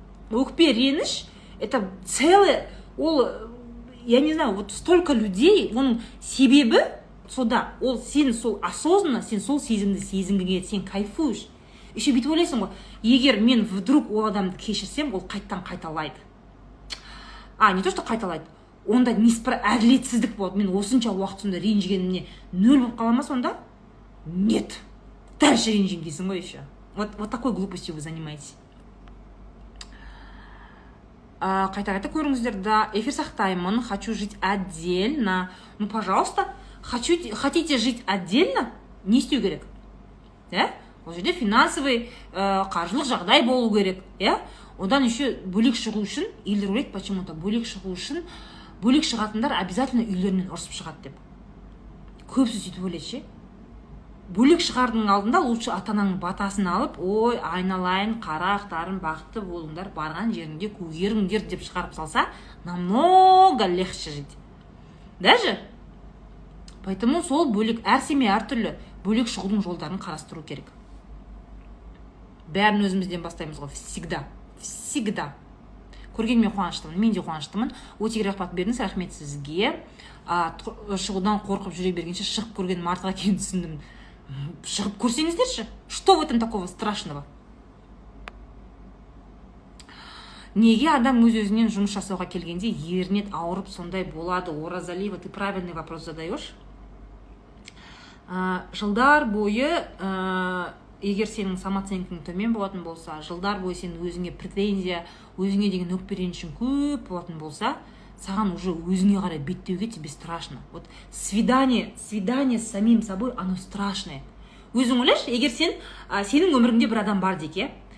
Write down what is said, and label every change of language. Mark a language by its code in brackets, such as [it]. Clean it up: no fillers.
[kk] Өкпе реніш, [ru] это целое, я не знаю, вот столько людей, [kk] оның себебі сода, сен сол осознанно, сен сол сезімді сезінгіге, сен кайфуешь. Еще бүйтіп ойлайсың ғой, егер мен вдруг ол адамды кешірсем, ол қайталайды. Не то, что қайталайды, онда әділетсіздік болады. Мен осынша уақыт сонда ренжігенімне нөл болып қала ма сонда? [ru] Нет. [kk] Дальше ренжим дейсің ғой еще. [ru] Вот такой глупостью вы занимаетесь. [kk] Қайта көріңіздер, да, эфир сақтаймын, [ru] хочу жить отдельно. Ну, пожалуйста, хотите жить отдельно? [kk] Не істеу керек. Ол жерде финансовый, қаржылық жағдай болу керек. Одан еще бөлек шығу үшін, елдер ойлайды [ru] почему-то, [kk] бөлек шығу үшін, бөлек шығатындар обязательно үйлерінен ұрсып шығады деп. Көбісі сөйтіп ойлайды ше. Бөлек шығардың алдында лучше ата-ананың батасын алып, ой, айналайын, қарақтарым, бақытты болыңдар, барған жеріңде көгеріңдер деп шығарып салса, [ru] намного легче жить. [kk] Даже? Поэтому сол бөлек, әр семья әртүрлі бөлек шығудың жолдарын қарастыру керек. Бәрін өзімізден бастаймыз ғой, всегда. Көргеніме қуаныштымын, мен де қуаныштымын. Өте рахмет бердіңіз, рахмет сізге. Шығудан қорқып жүре бергенше шығып көрген артық екенін түсіндім. Шығып көрсеңіздерші, [ru] что в этом такого страшного? [kk] Неге адам өз-өзінен жұмыс жасауға келгенде ернет ауырып сондай болады? [ru] Оразалиева, ты правильный вопрос задаешь. [kk] Жылдар бойы, егер сенің самооценкаң төмен болатын болса, жылдар бойы сен өзіңе претензия, өзіңе деген өкпе ренішің көп болатын болса, саған уже өзіңе қарай беттеуге [ru] тебе страшно. Вот свидание с самим собой, оно страшное. [kk] Өзің ойлашы, егер сенің өміріңде бір адам бар дейік,